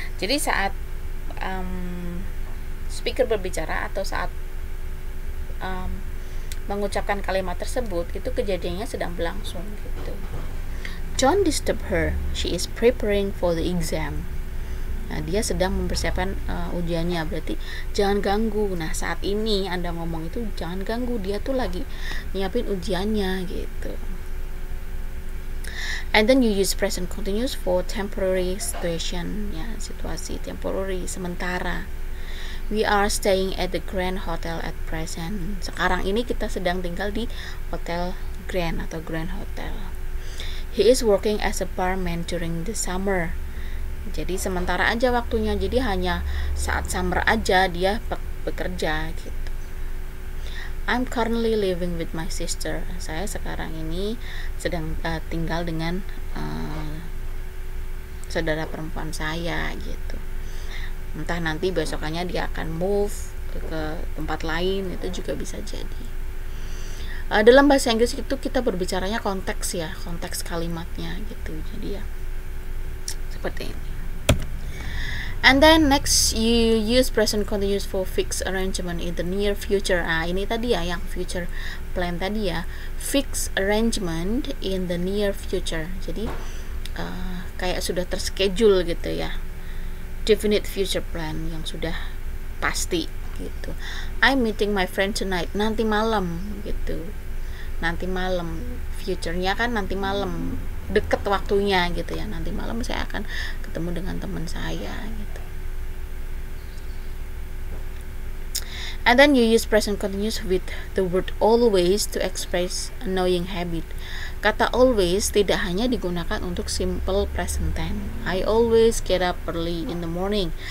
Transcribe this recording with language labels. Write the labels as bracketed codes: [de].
[id] Jadi saat speaker berbicara atau saat mengucapkan kalimat tersebut, itu kejadiannya sedang berlangsung gitu. [en] Don't disturb her. She is preparing for the exam. [id] Nah, dia sedang mempersiapkan ujiannya, berarti jangan ganggu. Nah, saat ini Anda ngomong itu jangan ganggu, dia tuh lagi nyiapin ujiannya gitu. [en] And then you use present continuous for temporary situation, ya, [id] situasi temporary, sementara. [en] We are staying at the Grand Hotel at present. [id] Sekarang ini kita sedang tinggal di Hotel Grand atau Grand Hotel. [en] He is working as a barman during the summer. [id] Jadi sementara aja waktunya, jadi hanya saat summer aja dia bekerja gitu. [en] I'm currently living with my sister. [id] Saya sekarang ini sedang tinggal dengan saudara perempuan saya gitu. Entah nanti besokannya dia akan move ke tempat lain, itu juga bisa jadi. Dalam bahasa Inggris itu kita berbicaranya konteks ya, konteks kalimatnya gitu. Jadi ya seperti ini. [en] And then next you use present continuous for fixed arrangement in the near future. [id] Ini tadi ya yang [en] future plan tadi ya, fixed arrangement in the near future. [id] Jadi kayak sudah terschedule gitu ya, [en] definite future plan [id] yang sudah pasti gitu. [en] I'm meeting my friend tonight, [id] nanti malam gitu. Nanti malam, future-nya kan nanti malam, deket waktunya gitu ya. Nanti malam saya akan ketemu dengan teman saya gitu. [en] And then you use present continuous with the word always to express annoying habit. [id] Kata always tidak hanya digunakan untuk simple present tense. [en] I always get up early in the morning.